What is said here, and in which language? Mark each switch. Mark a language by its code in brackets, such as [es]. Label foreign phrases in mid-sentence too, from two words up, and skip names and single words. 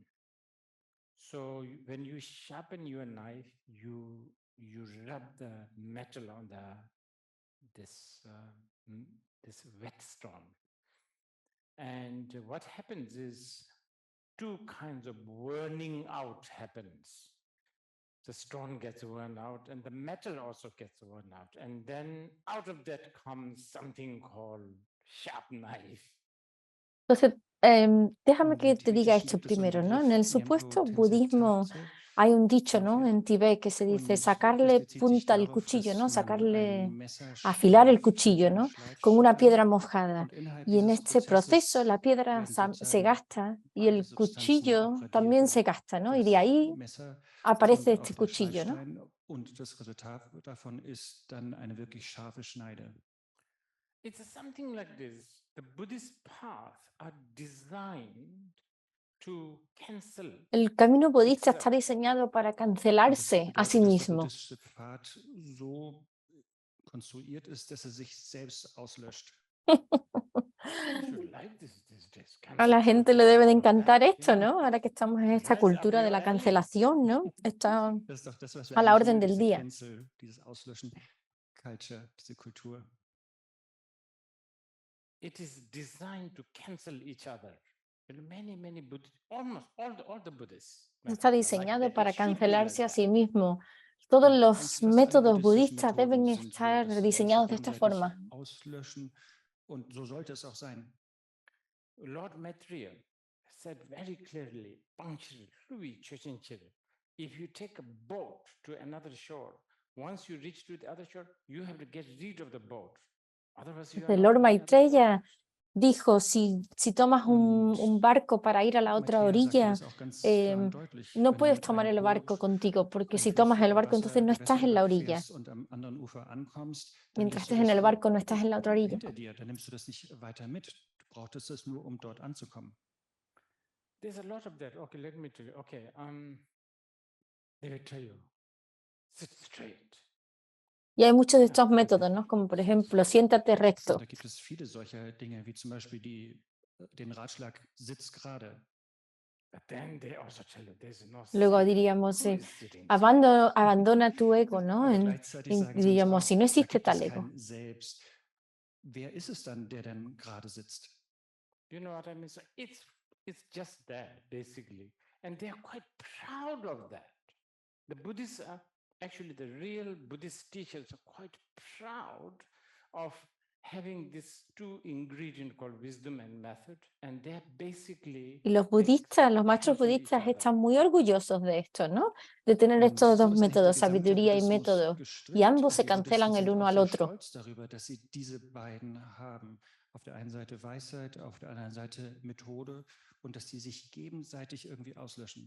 [en] So when you sharpen your knife, you rub the metal on this whetstone, and what happens is two kinds of worning out happens. The stone gets worn out and the metal also gets worn out, and then out of that comes something called sharp knife. [es] Entonces, déjame [de] Im [es] que te diga [de] Tibetischen [es] esto [de] gibt es so einen [es] primero, ¿no? En el [de] Begriff, [es] supuesto [de] Nyembo [es] budismo [de] Tenzin [es] hay un dicho, ¿no? [de] Tarze. [es] En Tibet que se dice [de] Und [es] sacarle [de] das bezieht sich [es] punta al [de] darauf, [es] cuchillo, [de] dass [es] ¿no? [de] man [es] Sacarle, [de] ein Messer [es] afilar el [de] schleift mit [es] cuchillo, [de] einem [es] ¿no? Con una piedra [de] Schleifstein. [es] mojada. [de] Und innerhalb [es] Y en [de] dieses [es] este proceso [de] Prozesses [es] la piedra [de] werden [es] se [de] sozusagen [es] gasta y [de] beide [es] el [de] Substanzen [es] cuchillo [de] abradiert [es] también [de] und [es] se gasta, ¿no? Y de [de] das [es] ahí [de] Messer [es] aparece [de] und auch [es] este [de] der [es] cuchillo, ¿no? [de] Schleifstein, und das Resultat davon ist dann eine wirklich scharfe Schneide. [en] It's something like this. The Buddhist paths are designed to cancel [es] El camino budista está [en] itself. [es] diseñado para [de] Und das [es] cancelarse a sí [de] bedeutet, dass der [es] mismo. [de] buddhistische Pfad so konstruiert ist, dass er sich selbst auslöscht. [en] You should like this days. [es] A la [en] Cancel [es] gente le [en] culture, [es] debe de [en] all [es] encantar [en] that, [es] esto, ¿no? Ahora que estamos en esta [en] Right up [es] cultura de [en] your [es] la [en] alley. [es] cancelación, ¿no? Está [de] Das ist doch das, was wir [es] a la [de] eigentlich [es] orden [de] wollen, [es] del [de] diese [es] día. [de] Cancel, dieses Auslöschen, Culture, diese Kultur. [en] It is designed to cancel each other. Many Buddhists, almost all the Buddhists. [es] Está [en] methods are like [es] diseñado [en] that. It [es] para [en] should be like [es] cancelarse a [en] that. [es] sí mismo. Todos [de] Und [es] los [de] eigentlich fast alle [es] métodos [de] buddhistischen [es] budistas [de] Methoden [es] deben [de] sind so, [es] estar [de] dass sie sich [es] diseñados de esta [de] gegenseitig [es] forma. [de] auslöschen, und so sollte es auch sein. [en] Lord Maitreya said very clearly, "Panchir, Louis Chochinchir, if you take a boat to another shore, once you reach to the other shore, you have to get rid of the boat. Otherwise, you are [es] El [en] not [es] Lord [en] on the other [es] Maitreya dijo, si tomas un barco para ir a la otra [de] Matthias sagte [es] orilla, [de] das auch ganz klar und em, deutlich. [es] no [de] Wenn [es] puedes [de] du [es] tomar [de] ein [es] el [de] Boot [es] barco contigo, porque [de] ein [es] si tomas el [de] Fluss, [es] barco, entonces no [de] Gewässer [es] estás en la orilla. [de] überquerst und am anderen Ufer ankommst, dann [es] Mientras [de] lässt du [es] estés en [de] das [es] el [de] Boot [es] barco, no estás en la otra orilla. [de] hinter dir, dann nimmst du das nicht weiter mit. Du brauchtest es nur, um dort anzukommen. [en] There's a lot of that. Okay, let me tell you. Okay, they will tell you, sit straight. [es] Y hay muchos de estos métodos, ¿no? Como por ejemplo, siéntate recto. [de] Da gibt es viele solcher Dinge, wie zum Beispiel den Ratschlag, sitz gerade. [en] But then they also tell you, there's no [es] Luego [en] sitting. [es] diríamos, [en] Who is sitting straight? [es] abandona tu ego, ¿no? [de] Aber gleichzeitig sagen sie uns [es] Diríamos, [de] auch, [es] si no [de] da [es] existe [de] gibt es [es] tal ego. [de] kein Selbst. Wer ist es dann, der dann gerade sitzt? [en] You know what I mean? So it's just that, basically. And they're quite proud of that. The Buddhists are actually the real Buddhist teachers are quite proud of having this two ingredient called wisdom and method, and they're basically [es] Y los budistas, los maestros [en] cancel each [es] budistas [en] other. [es] están muy orgullosos de esto, ¿no? De tener [de] Und [es] estos [de] so [es] dos [de] ist eigentlich der [es] métodos, [de] gesamte [es] sabiduría y [de] Buddhismus [es] método, y [de] gestrickt. [es] ambos [de] Und [es] se [de] die [es] cancelan [de] Buddhisten [es] el [de] sind [es] uno [de] auch [es] al [de] sehr [es] otro. [de] stolz darüber, dass sie diese beiden haben. Auf der einen Seite Weisheit, auf der anderen Seite Methode und dass die sich gegenseitig irgendwie auslöschen.